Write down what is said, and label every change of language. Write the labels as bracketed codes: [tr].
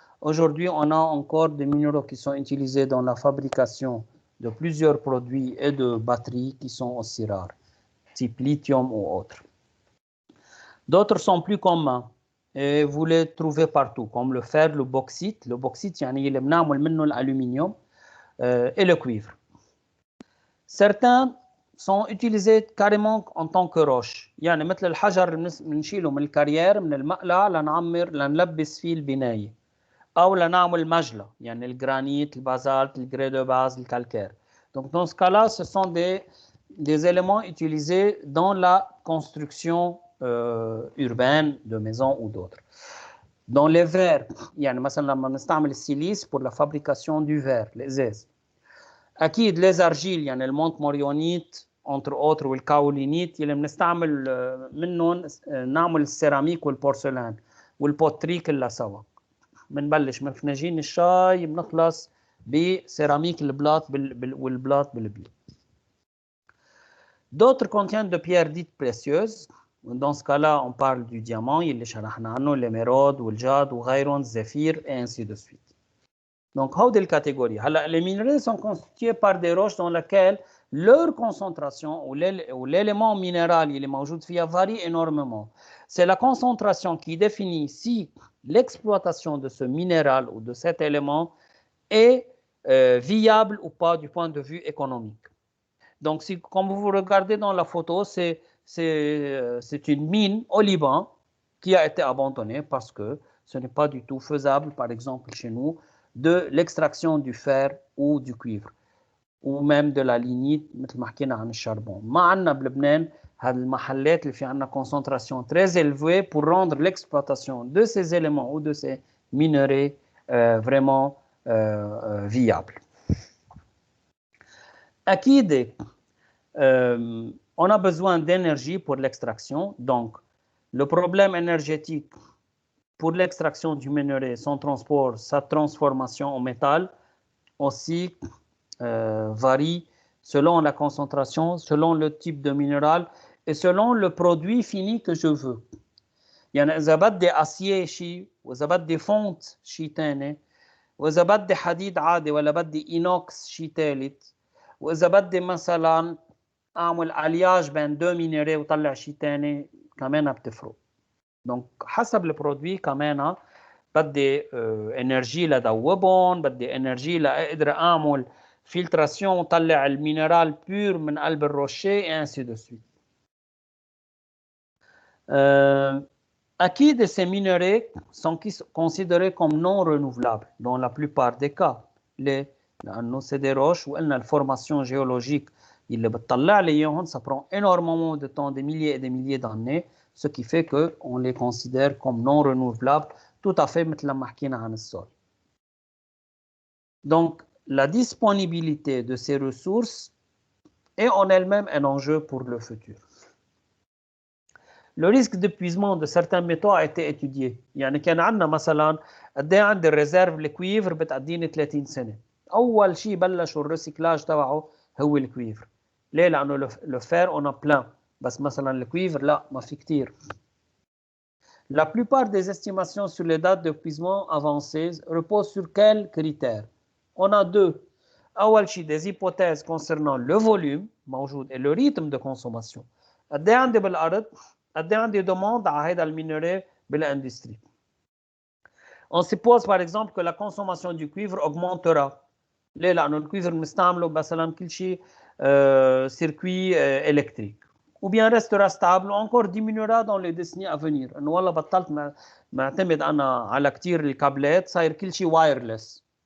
[fr] Aujourd'hui, on a encore des minéraux qui sont utilisés dans la fabrication de plusieurs produits et de batteries qui sont aussi rares, type lithium ou autres. D'autres sont plus communs et vous les trouvez partout, comme le fer, le bauxite. Le bauxite, [ar] يعني اللي بنعمل منه الألومنيوم, [fr] et le cuivre. Certains sont utilisés carrément en tant que roche, [ar] يعني مثل الحجر اللي بنشيله من الكارير من المقلع لنعمر لنلبس فيه البناية, أو لنعمل مجلة, يعني الجرانيت, البازالت, الجري دو باز, الكالكير. [fr] Donc dans ce cas-là, ce sont des éléments utilisés dans la construction urbaine de maisons ou d'autres. Dans les verres, [ar] يعني مثلا لما نستعمل السيليس [fr] pour la fabrication du verre, الإزاز. [ar] أكيد [fr] les argiles, [ar] يعني المونت موريونيت [fr] entre autres [ar] والكاولينيت اللي بنستعمل منهم نعمل السيراميك والبورسلان والبوتري كلها سوا. بنبلش من فناجين الشاي بنخلص بسيراميك البلاط والبلاط بالبيت. [fr] D'autres contiennent de pierres dites précieuses. Dans ce cas-là, on parle du diamant, [ar] اللي شرحنا عنه, [fr] l'émeraude والجاد وغيرهم, الزفير et ainsi de suite. Donc, [ar] هودي الكاتيجوري. [fr] هلا les minerais sont constitués par des roches dans lesquelles leur concentration ou l'élément minéral il est [ar] موجود فيها [fr] varie énormément. C'est la concentration qui définit si l'exploitation de ce minéral ou de cet élément est viable ou pas du point de vue économique. Donc, si, comme vous regardez dans la photo, c'est une mine au Liban qui a été abandonnée parce que ce n'est pas du tout faisable, par exemple chez nous, de l'extraction du fer ou du cuivre. ou même de la lignite [ar] مثل ما حكينا عن الشربون. ما عندنا بلبنان هذه المحلات اللي في عندنا [fr] concentration très élevée pour rendre l'exploitation de ces éléments ou de ces minerais vraiment viable. أكيد on a besoin d'énergie pour l'extraction, donc le problème énergétique pour l'extraction du minerai, son transport, sa transformation en métal aussi varie selon la concentration, selon le type de minéral et selon le produit fini que je veux. [ar] يعني إذا بدي أسيي شيء وإذا بدي فونت شيء ثاني وإذا بدي حديد عادي ولا بدي إينوكس شيء ثالث وإذا بدي مثلا أعمل ألياج بين دو مينيري وطلع شيء ثاني كمان بتفرق. دونك حسب البرودوي كمان بدي انرجي لدوبهم، بدي انرجي لاقدر اعمل فلتراسيون وطلع المينرال بور من قلب الروشي [fr] et ainsi de suite. أكيد ces minerais sont considérés comme non renouvelables dans la plupart des cas. لأنه c'est des roches [ar] وقلنا الفورماسيون جيولوجيك اللي بتطلع لي اياهم [fr] ça prend énormément de temps, des milliers et des milliers d'années, ce qui fait qu'on les considère comme non renouvelables, tout à fait [ar] مثل ما حكينا عن السول. [fr] Donc la disponibilité de ces ressources est en elle-même un enjeu pour le futur. Le risque d'épuisement de certains métaux a été étudié. [ar] يعني كان عندنا مثلا قد ايه عندي الريزيرف الكويفر بتقديني 30 سنه. اول شيء بلشوا الريسيكلاج تبعه هو الكويفر. ليه؟ لانه [fr] le fer on a plein. [ar] بس مثلا الكويفر لا ما في كثير. [fr] La plupart des estimations sur les dates d'épuisement avancées reposent sur quels critères? On a deux. [ar] أول شيء [fr] des hypothèses concernant le volume موجود et le rythme de consommation. [ar] قد ايه عندي بالارض؟ قد ايه عندي demande على هذا المينيرال بالindustrie. [fr] On suppose par exemple que la consommation du cuivre augmentera. [ar] ليه؟ لأنه الكويفر مستعمله مثلا كل شيء [fr] circuit électrique. Ou bien restera stable ou encore diminuera dans les décennies à venir. [ar] انه والله بطلت معتمد انا على كثير الكابلات صاير كل شيء وايرلس.